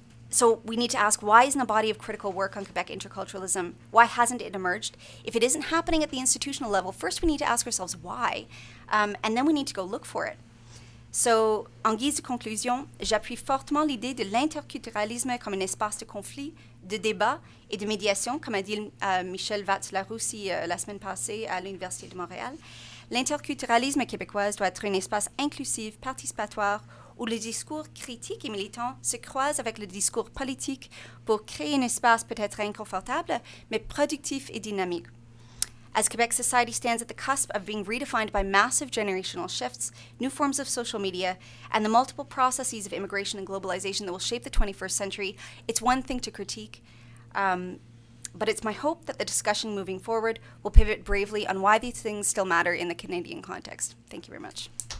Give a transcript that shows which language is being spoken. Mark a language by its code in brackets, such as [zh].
[en] So we need to ask, why isn't a body of critical work on Quebec interculturalism, why hasn't it emerged? If it isn't happening at the institutional level, first we need to ask ourselves why, and then we need to go look for it. [fr] So, en guise de conclusion, j'appuie fortement l'idée de l'interculturalisme comme un espace de conflit, de débat et de médiation, comme a dit Michel Vatz-Laroussi la semaine passée à l'Université de Montréal. L'interculturalisme québécois doit être un espace inclusif, participatoire, où le discours critique et militant se croise avec le discours politique pour créer un espace peut-être inconfortable, mais productif et dynamique. [en] As Quebec society stands at the cusp of being redefined by massive generational shifts, new forms of social media, and the multiple processes of immigration and globalization that will shape the 21st century, it's one thing to critique, but it's my hope that the discussion moving forward will pivot bravely on why these things still matter in the Canadian context. Thank you very much.